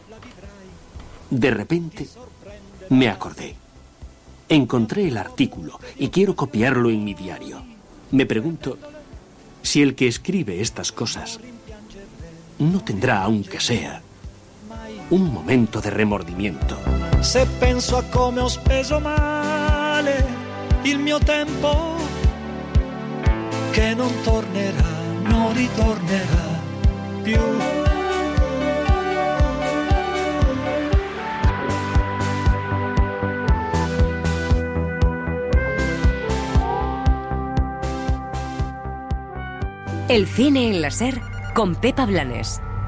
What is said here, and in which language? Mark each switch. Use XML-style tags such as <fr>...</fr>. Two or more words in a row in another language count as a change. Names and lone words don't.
<es>De repente, me acordé. Encontré el artículo y quiero copiarlo en mi diario. Me pregunto si el que escribe estas cosas no tendrá, aunque sea, un momento de remordimiento.</es> <it>Se penso a come ho speso male il mio tempo, che non tornerà, non ritornerà più.</it> <es>El cine en la SER con Pepa Blanes.</es>